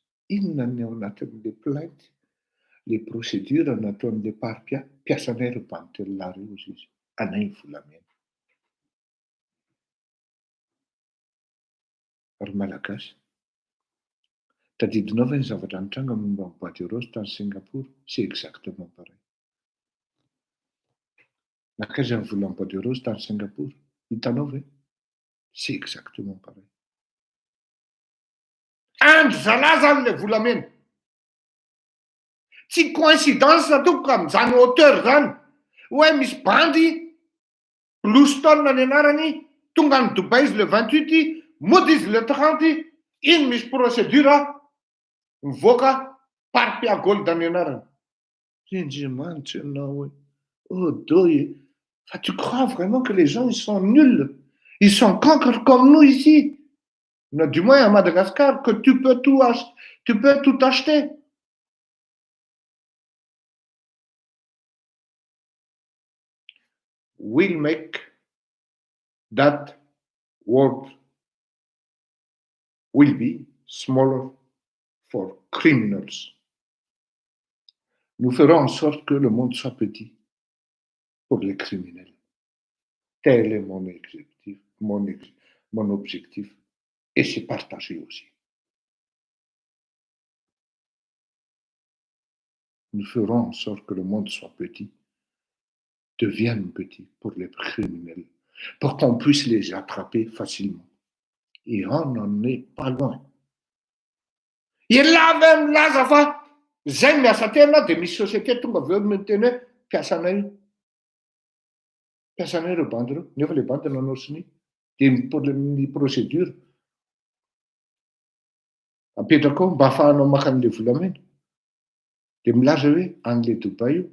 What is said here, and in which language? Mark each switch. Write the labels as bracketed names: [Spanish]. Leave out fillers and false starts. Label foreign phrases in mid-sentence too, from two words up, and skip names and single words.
[Malagasy] Inona ny ao anatin'le plainte, le procédure nataon'le Parpia, mpiasanay reo bandy telo lahy reo ozy izy. Anay ny volamena. Ary malagasy. Tadidinao ve ny zavatra nitranga momba ny [French] boîte de rose [Malagasy] tany Singapour? [French] C'est exactement pareil. [Malagasy] Nakaiza ny volan'ny [French] boîte de rose [Malagasy] tany Singapour? Hitanao ve? [French] C'est exactement pareil. [Malagasy] Andro zalahy zany le volamena. Tsy coïncidence atoko amin'izany hauteur zany. Hoe misy bandy Bluestone ny anarany, tonga ny Dubai izy le 28, mody izy le 30, iny misy procédure mivoaka parpia gold ny anarany. Indriamanitra ianao hoe, [French] oh doye, fa tu crois vraiment que les gens ils sont nuls, ils sont cancres comme nous ici? Non, du moins à Madagascar, que tu peux tout acheter. [English] We'll make that world will be smaller for criminals. [French] Nous ferons en sorte que le monde soit petit pour les criminels. Tel est mon objectif, et c'est partagé aussi. Nous ferons en sorte que le monde soit petit, devienne petit pour les criminels, pour qu'on puisse les attraper facilement. Et on n'en est pas loin. Et là même, là, ça va. [Malagasy] Zay miasa tena dia misy société tonga avy eo miteny hoe mpiasanay ireo bandy ireo, nefa le bandy nanao siny dia ny procédure apetraka ao mba ahafahanao maka an'ilay volamena dia milaza hoe an'ilay Dubai io.